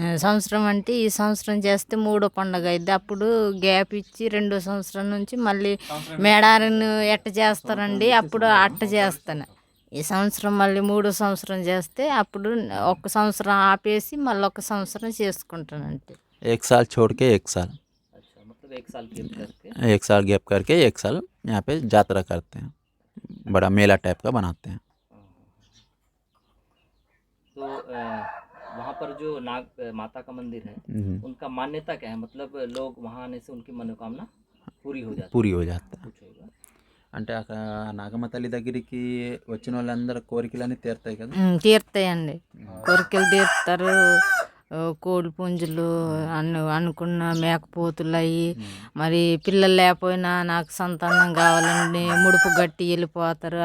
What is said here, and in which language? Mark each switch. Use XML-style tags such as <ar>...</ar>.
<te>సంవత్సరం అంటే ఈ సంవత్సరం చేస్తే 3వ పండుగ అయింది. అప్పుడు గ్యాప్ ఇచ్చి 2వ సంవత్సరం నుంచి మళ్ళీ మేడారిని ఎట్ట చేస్తారండి, అప్పుడు అట్ట చేస్తాను. ఈ సంవత్సరం మళ్ళీ 3వ సంవత్సరం చేస్తే అప్పుడు 1 సంవత్సరం ఆపేసి మళ్ళీ 1 సంవత్సరం చేసుకుంటానంటే.</te> <hi>एक साल छोड़ के 1 साल। अच्छा, मतलब 1 साल गैप करके 1 साल गैप करके 1 साल यहाँ पे यात्रा करते हैं, बड़ा मेला टाइप का बनाते हैं। तो वहाँ पर जो नाग माता का मंदिर है, उनका मान्यता क्या है? मतलब लोग वहाँ आने से उनकी मनोकामना पूरी हो जाती है? पूरी हो जाता है। कुछ होगा?</hi> <te>అంటే అక్కడ నాగమ్మ తల్లి దగ్గరికి వచ్చిన వాళ్ళందరూ కోరికలన్నీ తీరుతాయి కదా. తీరుతాయండి, కోరికలు తీరుతారు. కోడి పుంజులు అనుకున్న మేకపోతులు అయ్యి, మరి పిల్లలు లేకపోయినా నాకు సంతానం కావాలండి ముడుపు గట్టి వెళ్ళిపోతారు.</te>